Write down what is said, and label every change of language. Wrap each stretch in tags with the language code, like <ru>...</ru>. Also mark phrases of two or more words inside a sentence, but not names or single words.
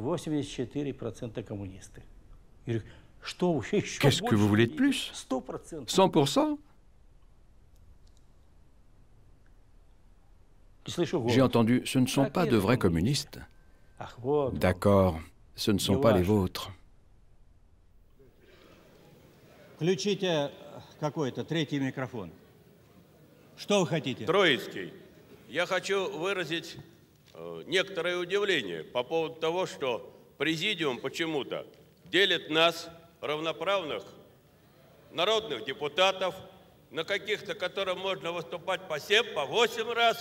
<fr>Qu'est-ce que vous voulez de plus? 100%? J'ai entendu, ce ne sont pas de vrais communistes. D'accord, ce ne sont pas les vôtres.</fr> <ru>Включите какой-то третий микрофон. Что вы хотите? Троицкий, я хочу выразить некоторое удивление по поводу того, что президиум почему-то делит нас, равноправных народных депутатов, на каких-то, которым можно выступать по 7, по 8 раз.</ru>